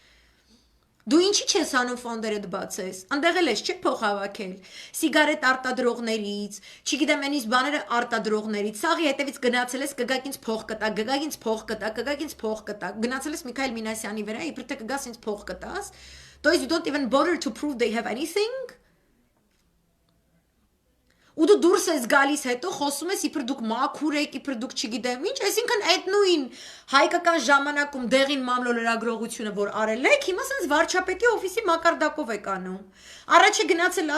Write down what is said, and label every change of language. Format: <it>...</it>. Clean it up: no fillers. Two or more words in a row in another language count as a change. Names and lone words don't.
<hy>Դու ինչի չես անում ֆոնդերդ բացես, ընդեղ էլ ես չէ փող հավաքել, սիգարետ արտադրողներից, չգիտեմ այնից բաները արտադրողներից, սաղի հետևից գնացել ես կգաք ինձ փող կտա, գգաք ինձ փող կտա, կգաք ինձ փող կտա, գնացել ես Միքայել Մինասյանի վրա, իբր թե կգաս ինձ փող կտաս,</hy> <ru>то есть</ru> <en>you don't even bother to prove they have anything։</en> <hy>Ու դու դուրս ես գալիս հետո խոսում ես իբր դուք մաքուր եք, իբր դուք չգիտեմ ինչ, այսինքն այդ նույն հայկական ժամանակում դեղին մամլո լրագրողությունը որ արել եք, հիմա sense վարչապետի օֆիսի մակարդակով եք անում։ Առաջը գնացել</hy>